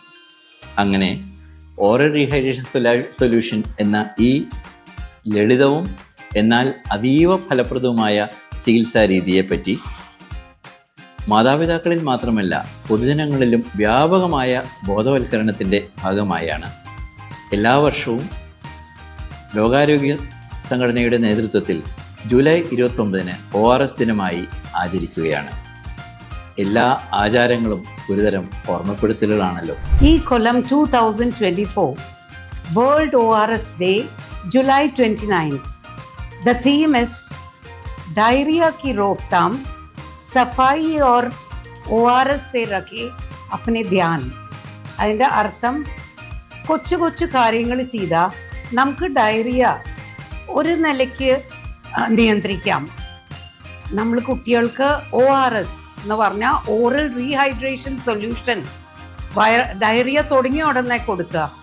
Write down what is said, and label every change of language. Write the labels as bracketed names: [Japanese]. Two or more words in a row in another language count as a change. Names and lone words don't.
[Malayalam] അങ്ങനെ [English] oral rehydration solution [Malayalam] എന്ന ഈ ലളിതവും എന്നാൽ അതീവ ഫലപ്രദവുമായ ചികിത്സാ രീതിയെപ്പറ്റി മാതാപിതാക്കളിൽ മാത്രമല്ല പൊതുജനങ്ങളിലും വ്യാപകമായ ബോധവൽക്കരണത്തിൻ്റെ ഭാഗമായാണ് എല്ലാ വർഷവും ലോകാരോഗ്യ സംഘടനയുടെ നേതൃത്വത്തിൽ ജൂലൈ 29-ന് ORS ദിനമായി ആചരിക്കുകയാണ്. എല്ലാ ആചാരങ്ങളും ഒരുതരം ഓർമ്മപ്പെടുത്തലുകളാണല്ലോ. ഈ കൊല്ലം 2024 വേൾഡ് ORS ഡേ July 29. [English] The theme is [Hindi] डायरिया की रोकथाम, सफाई और ORS से रखे अपने ध्यान. [Malayalam] അതിൻ്റെ അർത്ഥം കൊച്ചു കൊച്ചു കാര്യങ്ങൾ ചെയ്താൽ നമുക്ക് ഡയറിയ ഒരു നിലയ്ക്ക് നിയന്ത്രിക്കാം. നമ്മൾ കുട്ടികൾക്ക് ORS എന്ന് പറഞ്ഞാൽ [English] oral rehydration solution [Malayalam] ഡയറിയ തുടങ്ങിയ ഉടനെ കൊടുക്കുക.